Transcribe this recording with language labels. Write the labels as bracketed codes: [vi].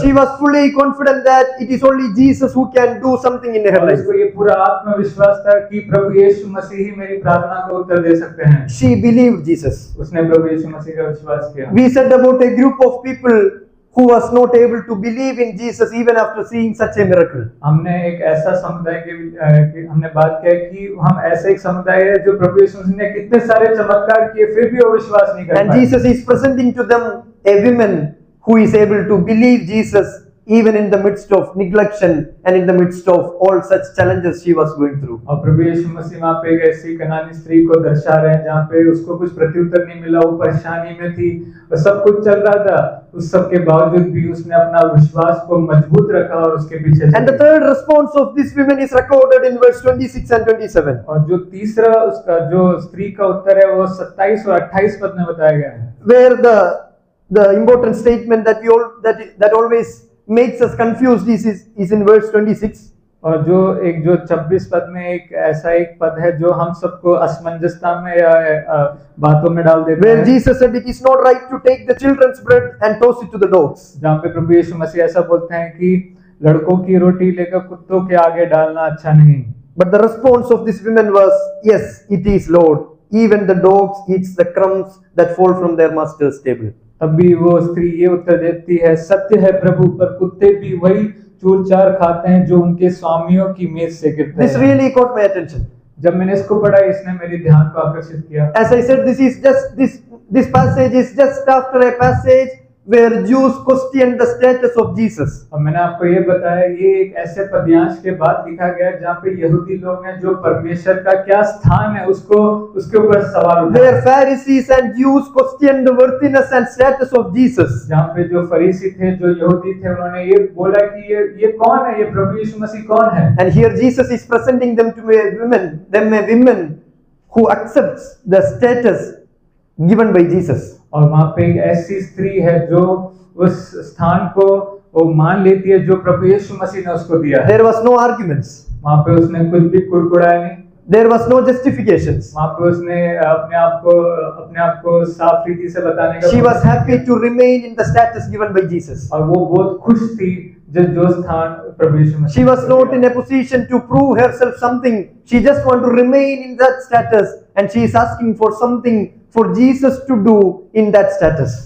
[en] She was fully confident that it is only Jesus who can do something in her life. [hi] उसको ये पूरा आत्मविश्वास था कि प्रभु यीशु मसीह ही मेरी प्रार्थना को उत्तर दे सकते हैं। [en] She believed Jesus. [hi] उसने प्रभु यीशु मसीह का विश्वास किया। [en] We said about a group of people who was not able to believe in Jesus even after seeing such a miracle. [hi] हमने एक ऐसा समुदाय की हमने बात किया कि हम ऐसे एक समुदाय है जो प्रभु यीशु मसीह ने कितने सारे चमत्कार किए फिर भी वो विश्वास नहीं कर पाए। [en] And Jesus is presenting to them a woman who is able to believe Jesus even in the midst of neglection and in the midst of all such challenges she was going through. [hi] और प्रभु यीशु मसीह वहाँ पे एक ऐसी कनानी स्त्री को दर्शा रहे हैं जहाँ पे उसको कुछ प्रत्युत्तर नहीं मिला, वो परेशानी में थी और सब कुछ चल रहा था, उस सब के बावजूद भी उसने अपना विश्वास को मजबूत रखा और उसके पीछे [en] And the third response of this woman is recorded in verse 26 and 27. [hi] और जो तीसरा उसका जो स्त्री का उत्तर है वो 27 और 28 पद में बताया गया है, [en] Where the important statement that always makes us confused is in verse 26. [hi] और जो 26 पद में एक ऐसा एक पद है जो हम सबको असमंजसता में या बातों में डाल देता [en] Where [hi] है, [en] Jesus said it is not right to take the children's bread and toss it to the dogs. [hi] जहाँ पे प्रभु यीशु मसीह ऐसा बोलते हैं कि लड़कों की रोटी लेकर कुत्तों के आगे डालना अच्छा नहीं। [en] But the response of this woman was, yes, it is Lord. Even the dogs eats the crumbs that fall from their master's table. [hi] तब भी वो स्त्री ये उत्तर देती है, सत्य है प्रभु, पर कुत्ते भी वही चूर चार खाते हैं जो उनके स्वामियों की मेज से गिरते [en] This [hi] हैं। [en] really caught my attention. [hi] जब मैंने इसको पढ़ा इसने मेरे ध्यान को आकर्षित किया। [en] As I said, this passage is just after a passage where Jews questioned the status of Jesus. [hi] और मैंने आपको ये बताया ये एक ऐसे पद्यांश के बाद लिखा गया है जहाँ पे यहूदी लोग हैं जो परमेश्वर का क्या स्थान है उसको उसके ऊपर सवाल उठाए। [en] Where Pharisees and Jews questioned the worthiness and status of Jesus. [hi] जहाँ पे जो फरीसी थे जो यहूदी थे उन्होंने ये बोला कि ये कौन है, ये प्रभु यीशु मसीह कौन है। [en] And here Jesus is presenting them to a woman who accepts the status given by Jesus. [hi] और वहाँ पे एक ऐसी स्त्री है जो उस स्थान को वो मान लेती है जो प्रभु यीशु मसीह ने उसको दिया है। [en] There was no arguments. [hi] वहाँ पे उसने कुछ भी कुड़कुड़ाया नहीं, [en] There was no justifications. [hi] वहाँ पे उसने अपने आप को साफ रीति से बताने का [en] She was happy to remain in the status given by Jesus. [hi] और वो बहुत खुश थी जो स्थान प्रभु यीशु मसीह [en] She was not in a position to prove herself something. She just want to remain in that status, and she is asking for something for Jesus to do in that status.